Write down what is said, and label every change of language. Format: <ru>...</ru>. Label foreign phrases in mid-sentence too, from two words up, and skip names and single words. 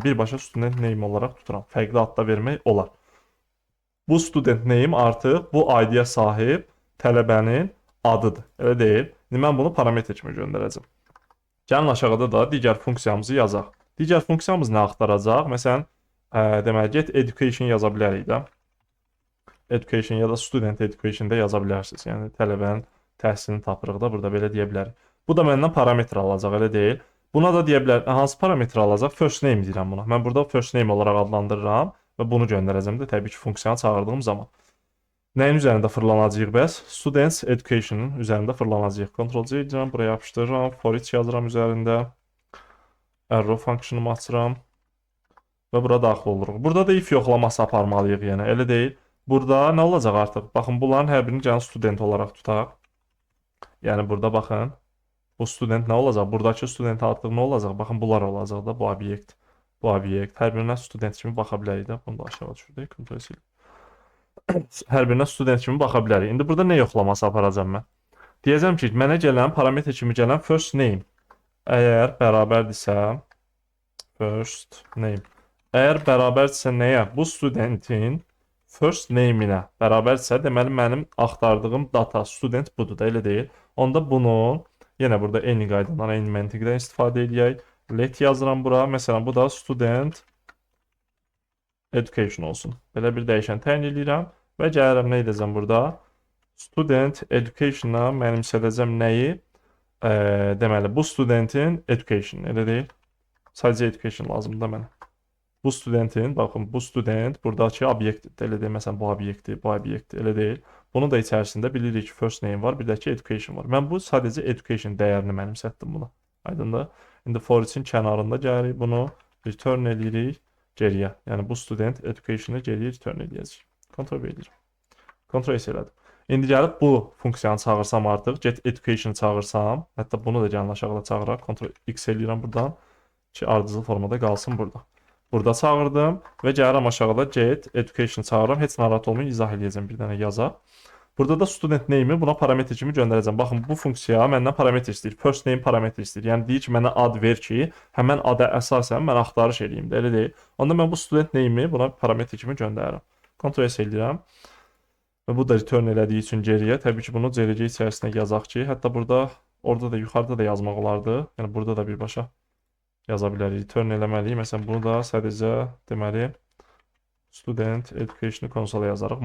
<az>Birbaşa</az> <en>student name</en> <az>olaraq tuturam. Fərqli adda vermək olar. Bu</az> <en>student name</en> <az>artıq bu ID-yə sahib tələbənin adıdır, elə deyil. İndi mən bunu parametr kimi göndərəcəm. Gəlin aşağıda da digər funksiyamızı yazaq. Digər funksiyamız nə axtaracaq? Məsələn, deməli,</az> <en>get education</en> <az>yaza bilərik də. Education ya da</az> <en>student education-də</en> <az>yaza bilərsiniz. Yəni tələbənin təhsilini tapırıq da burada belə deyə bilərik. Bu da məndən parametr alacaq, elə deyil. Buna da deyə bilər, hansı parametr alacaq?</az> <en>First name</en> <az>deyirəm buna. Mən burada</az> <en>first name</en> <az>olaraq adlandırıram və bunu göndərəcəm də təbii ki, funksiyanı çağırdığım zaman. Nəyin üzərində fırlanacağıq bəs?</az> <en>Students education-ın</en> <az>üzərində fırlanacağıq.</az> <en>Ctrl C</en> <az>edirəm, buraya yapışdırıram,</az> <en>for each</en> <az>yazıram üzərində. Arrow funksiyonumu açıram və bura daxil oluruq. Burada da if yoxlaması aparmalıyıq, yəni elə deyil. Burada nə olacaq artıq? Baxın, bunların hər birini gəlin student olaraq tutaq. Yəni burada baxın, bu student nə olacaq? Buradakı student artıq nə olacaq? Baxın, bunlar olacaq da, bu obyekt, bu obyekt. Hər birinə student kimi baxa bilərik də. Bunu da aşağı düşürdük,</az> <en>Ctrl C.</en> <az>Hər birinə student kimi baxa bilərik. İndi burada nə yoxlaması aparacam mən? Deyəcəm ki, mənə gələn parametr kimi gələn</az> <en>first name</en> <az>əgər bərabərdirsə,</az> <en>first name</en> <az>əgər bərabərdirsə nəyə? Bu studentin</az> <en>first name-ilə</en> <az>bərabərsə, deməli mənim axtardığım</az> <en>data student</en> <az>budur da, elə deyil. Onda bunu yenə burada eyni qaydadan, eyni məntiqdən istifadə edək. Let yazıram bura. Məsələn, bu da</az> <en>student education</en> <az>olsun. Belə bir dəyişən təyin edirəm və gəlirəm nə edəcəm burada?</az> <en>Student education-a</en> <az>mənimsədəcəm nəyi? Deməli, bu</az> <en>studentin education,</en> <az>elə deyil. Sadəcə education lazımdır da mənə. Bu studentin, baxın, bu student buradakı obyektdir. Elə deyil, məsələn, bu obyektdir, elə deyil. Bunun da içərisində bilirik ki, first name var, bir də ki, education var. Mən bu sadəcə education dəyərini mənimsətdim buna. Aydındır? İndi for için kənarında gəlirik, bunu return edirik geriyə. Yəni, bu</az> <en>student education-ı</en> <az>geriyə return edəcək. Kontrol edirəm. Kontrol elədim. İndi gəlib bu funksiyanı çağırsam artıq,</az> <en>get education</en> <az>çağırsam, hətta bunu da gəlin aşağıda çağıraq,</az> <en>Ctrl X</en> <az>eləyirəm buradan ki, ardıcıl formada qalsın burada. Burada çağırdım və gəlirəm aşağıda</az> <en>get education</en> <az>çağırıram. Heç narahat olmayın, izah eləyəcəm bir dənə yazaq. Burada da</az> <en>student name-i</en> <az>buna parametr kimi göndərəcəm. Baxın, bu funksiya məndən parametr istəyir.</az> <en>First name</en> <az>parametr istəyir. Yəni deyir ki, mənə ad ver ki, həmən ada əsasən mən axtarış eləyim də, elə deyil. Onda mən bu</az> <en>student name-i</en> <az>buna parametr kimi göndərirəm.</az> <en>Ctrl S</en> <az>eləyirəm. Və bu da return elədiyi üçün geriyə, təbii ki, bunu CLC içərisinə yazaq ki, hətta burada, orada da, yuxarıda da yazmaq olardı. Yəni, burada da birbaşa yaza bilərik. Return eləməliyik. Məsələn, bunu da sadəcə, deməli,</az> <en>student education</en> <az>konsola yazarıq.</az>